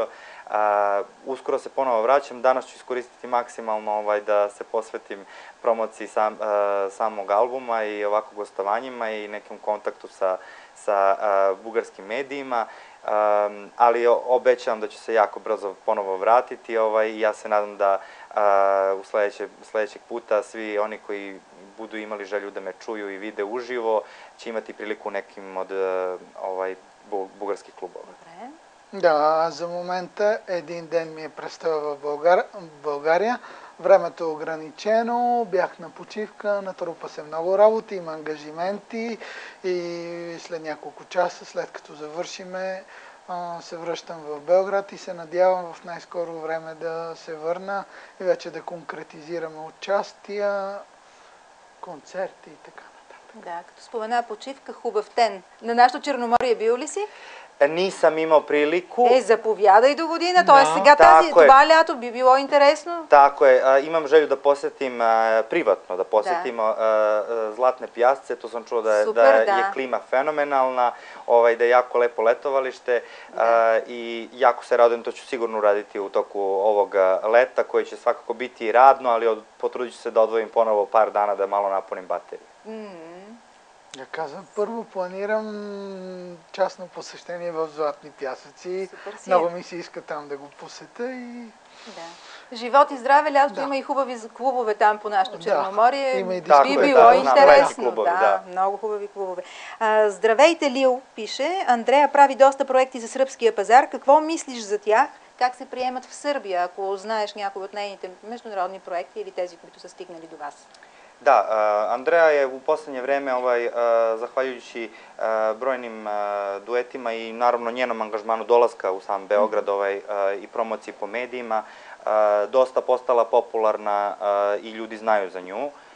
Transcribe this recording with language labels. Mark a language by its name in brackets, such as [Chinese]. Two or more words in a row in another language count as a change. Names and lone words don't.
[Serbian] Uskoro se ponovo vraćam, danas ću iskoristiti maksimalno da se posvetim promociji samog albuma i ovako gostovanjima i nekim kontaktu sa bugarskim medijima, ali obećavam da ću se jako brzo ponovo vratiti i ja se nadam da sledećeg puta svi oni koji budu imali želju da me čuju i vide uživo će imati priliku nekim od bugarskih klubova. [Bulgarian] Добре. Да, за момента един ден ми е престоя в България. Времето е ограничено, бях на почивка, натрупа се много работа, има ангажименти и след няколко часа, след като завършиме, се връщам в Белград и се надявам в най-скоро време да се върна и вече да конкретизираме участия, концерти и така нататък. Да, като спомена почивка, хубав тен. На нашото Черноморие бил ли си? [Serbian] Nisam imao priliku. [Bulgarian] Заповядай до година, т.е. сега [Serbian] Tako je. [Bulgarian] това лято би било интересно. [Serbian] Tako je, imam želju da posetim privatno, da posetim Zlatne pjasce, to sam čuo da je klima fenomenalna, da je jako lepo letovalište i jako se radujem, to ću sigurno uraditi u toku ovog leta, koji će svakako biti radno, ali potrudit ću se da odvojim ponovo par dana da malo napunim bateriju. [Bulgarian] Да казвам, първо планирам частно посещение в Златни пясъци. Много ми се иска там да го посетя и... Да. Живот и здраве, лято има и хубави клубове там по нашото Черноморие. Има и би било интересно. Да, много хубави клубове. Здравейте, Лил, пише. Андрея прави доста проекти за сръбския пазар. Какво мислиш за тях? Как се приемат в Сърбия, ако знаеш някои от нейните международни проекти или тези, които са стигнали до вас? [Serbian] Da, Andreja je u posljednje vreme, zahvaljujući brojnim duetima i naravno njenom angažmanu dolaska u sam Beograd i promociji po medijima, dosta postala popularna i ljudi znaju za nju.